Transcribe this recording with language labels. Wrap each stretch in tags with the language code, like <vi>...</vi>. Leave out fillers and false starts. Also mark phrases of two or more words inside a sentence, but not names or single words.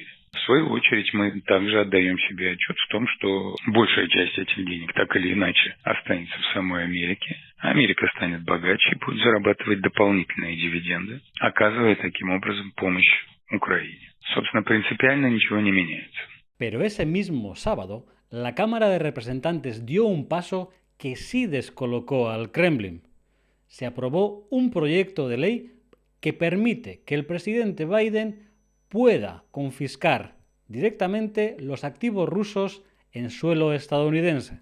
<ru>В свою очередь мы также отдаем себе отчет в том, что большая часть этих денег так или иначе останется в самой Америке. Америка станет bogаче и будет зарабатывать дополнительные дивиденды, оказывая таким образом помощь Украине. Собственно, принципиально ничего не меняется.</ru> <es>Pero ese mismo sábado, la Cámara de Representantes dio un paso que sí descolocó al Kremlin. Se aprobó un proyecto de ley que permite que el presidente Biden pueda confiscar directamente los activos rusos en suelo estadounidense.</es>